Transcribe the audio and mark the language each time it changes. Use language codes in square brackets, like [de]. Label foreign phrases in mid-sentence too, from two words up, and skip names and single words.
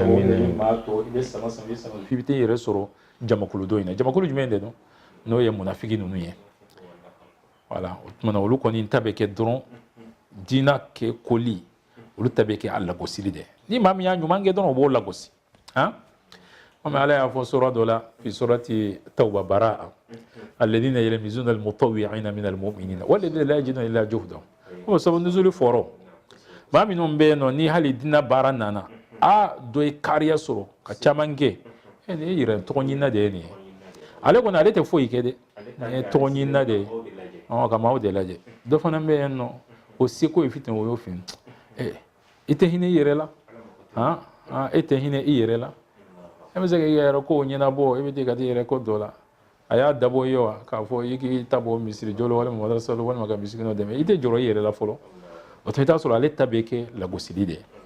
[bm] maa to i bɛ sama f'i bɛ t'i yɛrɛ sɔrɔ jamakulu dɔ in na jamakulu jumɛn de don n'o ye munafiki ninnu ye voilà o tuma na olu kɔni ta bɛ kɛ dɔrɔn diinɛ kɛ koli olu ta bɛ kɛ a lagosili de ni maa min y'a ɲuman kɛ dɔrɔn o b'o lagosi han komi Ala y'a fɔ sura dɔ la [ar] في سورة التوبة براءة الذين يلمزون المطوعين من المؤمنين والذين لا يجدون إلا جهدهم [bm] o sababu nuzuli fɔrɔ maa minnu bɛ yen nɔ ni hali diinɛ baara nana dɔ ye kariya sɔrɔ ka caman kɛ nin ye yɛrɛ tɔgɔ ɲinina de ye nin ye ale kɔni ale tɛ foyi kɛ dɛ nin ye tɔgɔ ɲinina de ye ka maaw de lajɛ dɔ fana bɛ yen nɔ o seko ye fitini o y'o fin i tɛ hinɛ i yɛrɛ la e tɛ hinɛ i yɛrɛ la e bɛ se k'i yɛrɛ ko ɲɛnabɔ e bɛ taa ka t'i yɛrɛ ko dɔ la a y'a dabɔ i ye wa k'a fɔ i k'i ta bɔ misiri jɔ la walima madrasa la walima ka misikinɛw dɛmɛ i tɛ jɔrɔ i yɛrɛ la fɔlɔ o tuma i t'a sɔrɔ ale ta bɛ kɛ lagosili de ye